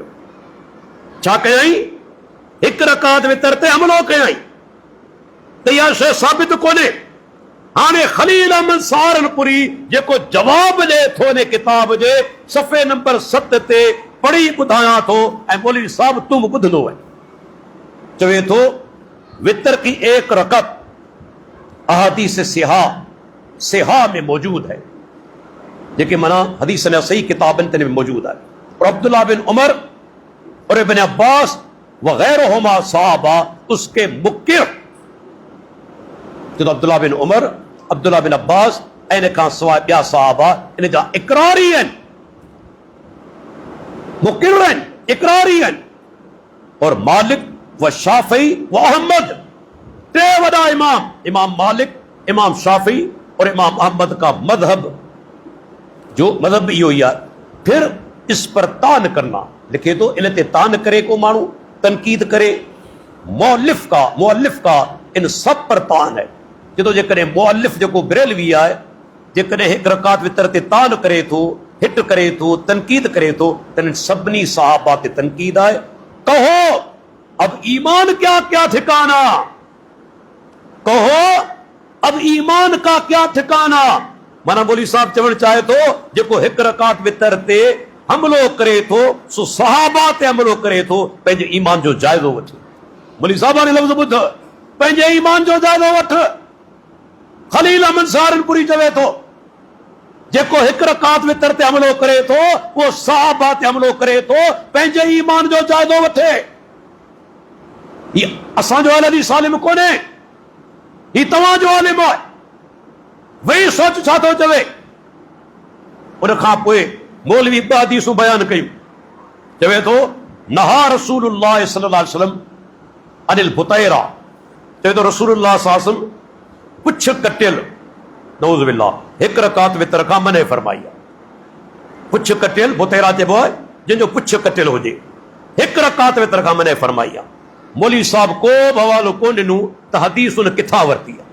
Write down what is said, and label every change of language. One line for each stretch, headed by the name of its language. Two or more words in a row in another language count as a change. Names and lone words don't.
Sindhi: छा कयई? 1 रकात वितर ते हमलो कयई। त इहा शइ साबित कोन्हे। हाणे खलील अहमद सहारनपुरी जेको जवाब ॾे थो इन किताब जे सफ़े नंबर 7 ते पढ़ी ॿुधायां थो, ऐं मौलवी साहब तुम ॿुधंदो आहे। चवे थो
Urdu: وتر کی 1 رکعت احادیث صحاح میں موجود ہے.
Sindhi: जेके माना हदीस ने सही किताबन ते मौजूद है।
Urdu: اور عبداللہ بن عمر اور ابن عباس وغیرہما صحابہ اس کے منکر,
Sindhi: जो अब्दुल्ला बिन उमर, अब्दुल्ला बिन अब्बास इन खां सवाइ ॿिया सहाबा इन जा इकरारी आहिनि, मुकिर आहिनि, इकरारी आहिनि।
Urdu: اور مالک و شافعی و احمد,
Sindhi: टे वॾा इमाम,
Urdu: امام مالک، امام شافعی اور امام احمد کا مذہب,
Sindhi: जो मजहब भी इहो ई आहे।
Urdu: پھر اس پر طعن کرنا,
Sindhi: लिखे तो इन ते तान करे को माण्हू, तनकीद करे,
Urdu: مؤلف کا ان سب پر طعن ہے.
Sindhi: जो जेकॾहिं मुअल्लिफ जेको बरेलवी आहे, जेकॾहिं हिकु रकात वितर ते तान करे थो, हिट करे थो, तनकीद करे थो, त इन सभिनी सहाबा ते तनकीद आहे।
Urdu: کہو اب ایمان کیا کیا ٹھکانا، کہو اب ایمان کا کیا ٹھکانا.
Sindhi: माना मौलवी साहब चवण चाहे थो जेको हिकु रकात वितर ते हमलो करे थो सो सहाबा ते हमलो करे थो, पंहिंजे ईमान जो जाइज़ो वठे। मौलवी साहब ने लफ़्ज़ ॿुध, पंहिंजे ईमान जो जाइज़ो वठ। खलील अहमद सहारनपुरी चवे थो जेको हिकु रकात वितर ते हमलो करे थो उहो सहाबा ते हमलो करे थो, पंहिंजे ईमान जो जाइज़ो वठे। असांजो अहल सालिम कोन्हे, ही तव्हांजो आलिम आहे।
Urdu: وہی سوچ
Sindhi: छा थो चवे। उन खां पोइ मौलवी ॿ हदीसूं बयान कयूं। चवे थो
Arabic: نهى رسول الله صلى الله عليه وسلم عن البتيراء,
Sindhi: चवे थो रसूलुल्लाह
Arabic: صلى الله عليه وسلم
Sindhi: पुछ कटियल,
Arabic: نعوذ بالله,
Sindhi: हिकु रकात वितर खां मने फरमाई आहे। पुछ कटियल बुतैरा चइबो आहे जंहिंजो पुछ कटियल हुजे, हिकु रकात वितर खां मने फरमाई आहे। मौलवी साहब को बि हवालो कोन ॾिनो त हदीस उन किथां वरिती आहे।